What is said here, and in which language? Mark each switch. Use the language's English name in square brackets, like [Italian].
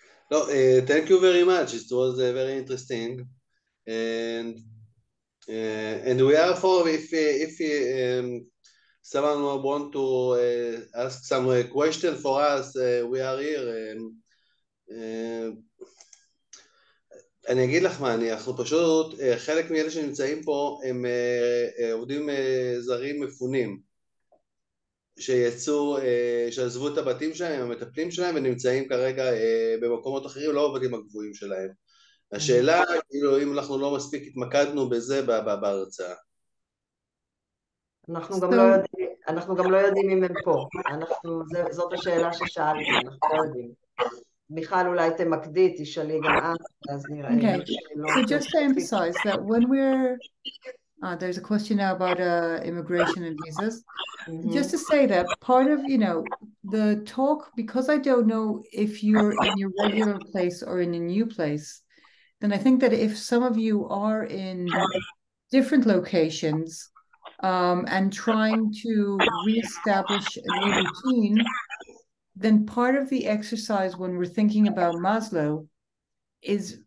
[English] No, thank you very much. It was very interesting, and we are for if someone want to ask some question for us, we are here. [Hebrew] אני אגיד לך מה, אנחנו פשוט, חלק מאלה שנמצאים פה הם עובדים זרים מפונים, שיצאו, שעזבו את הבתים שלהם, המטפלים שלהם, ונמצאים כרגע במקומות אחרים, לא בבתים הגבוהים שלהם. השאלה, כאילו, אם אנחנו לא מספיק התמקדנו בזה בהרצאה. אנחנו גם לא יודעים אם הם פה. זאת השאלה ששאלתי, אנחנו לא יודעים. מיכל, אולי תמקדי, תשאלי גם את, אז נראה. [English] Okay, so just to emphasize that when we're, there's a question now about immigration and visas. Just to say that part of, the talk, because I don't know if you're in your regular place or in a new place, then I think that if some of you are in different locations and trying to reestablish a new routine, then part of the exercise when we're thinking about Maslow is